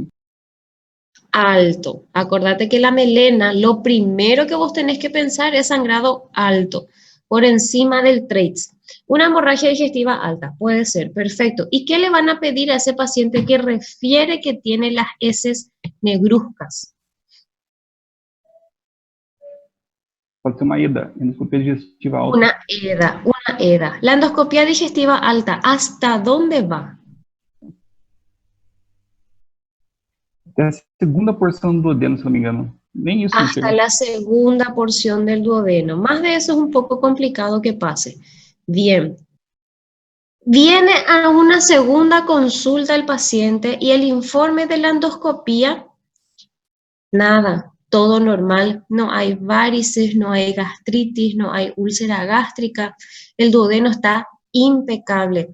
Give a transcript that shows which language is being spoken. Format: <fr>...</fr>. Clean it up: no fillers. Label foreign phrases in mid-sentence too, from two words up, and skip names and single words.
<es>Alto. Acordate que la melena, lo primero que vos tenés que pensar es sangrado alto, por encima del Treitz. Una hemorragia digestiva alta, puede ser, perfecto. ¿Y qué le van a pedir a ese paciente que refiere que tiene las heces negruzcas?</es> <pt>Pode ser uma EDA, endoscopia digestiva alta.</pt> <es>Una EDA, una EDA. La endoscopia digestiva alta, ¿hasta dónde va?</es> <pt>Até a segunda porção do duodeno, se não me engano. Nem isso não</pt> <es>Hasta</es> <pt>chega.</pt> <es>la segunda porción del duodeno. Más de eso es un poco complicado que pase. Bien. Viene a una segunda consulta el paciente y el informe de la endoscopía, nada. todo normal, no hay varices, no hay gastritis, no hay úlcera gástrica, el duodeno está impecable.</es>